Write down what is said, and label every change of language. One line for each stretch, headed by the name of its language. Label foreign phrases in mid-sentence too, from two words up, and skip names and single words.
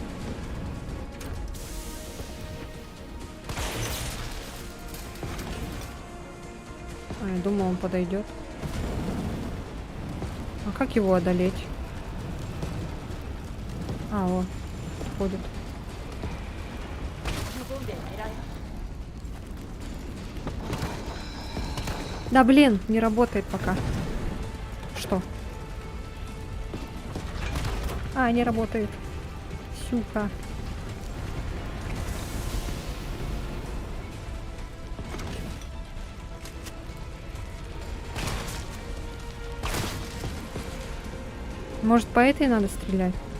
Russian: Я думал, он подойдет. А как его одолеть? О, ходит.
Japanese: このボンベ狙え
Russian: Да блин, не работает пока. Что? Не работает. Сюка. Может, по этой надо стрелять?